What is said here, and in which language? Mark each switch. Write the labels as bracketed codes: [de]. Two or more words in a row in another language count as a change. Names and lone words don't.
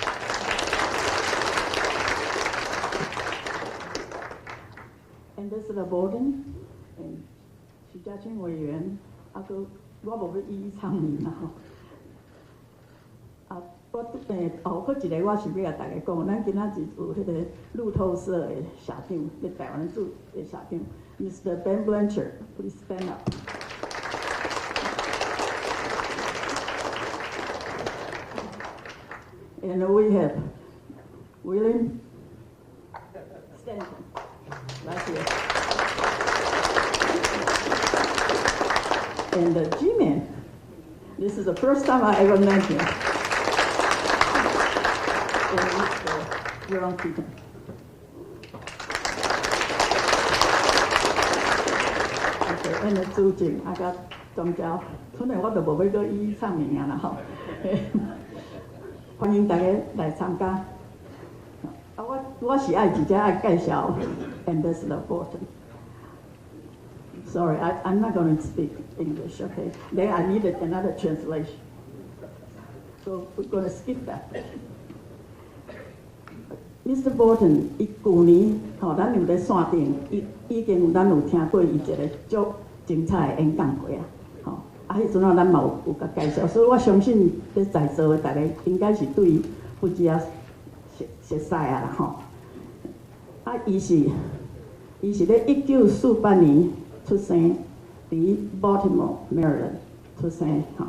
[nan] Ambassador Bolton，徐家清委员，我无要一一唱名啦吼。搁一个我是要甲大家讲，咱今仔日有迄个路透社的社长，伫台湾驻的社长 ，Mr. [en] Ben Blanchard，please stand up。And we have William Stanton right here. And the G-Man, this is the first time I ever met him. You're on speaker. Okay, and the [nan] 主席甲总召，可能我就无要搁一一唱名啊啦吼。欢迎大家来参加。我是爱直接爱介绍 Ambassador Bolton. [en] Sorry, I'm not going to speak English, okay? Then I needed another translation. So we're going to skip that. [nan] Mr. Bolton，伊去年咱有咧线顶，已经咱有听过伊一个足精彩的演讲会啊，迄阵咱嘛有甲介绍，所以我相信咧在座的大家应该是对不只啊熟悉啊啦吼。伊是咧1948年出生，伫 Baltimore Maryland 出生吼。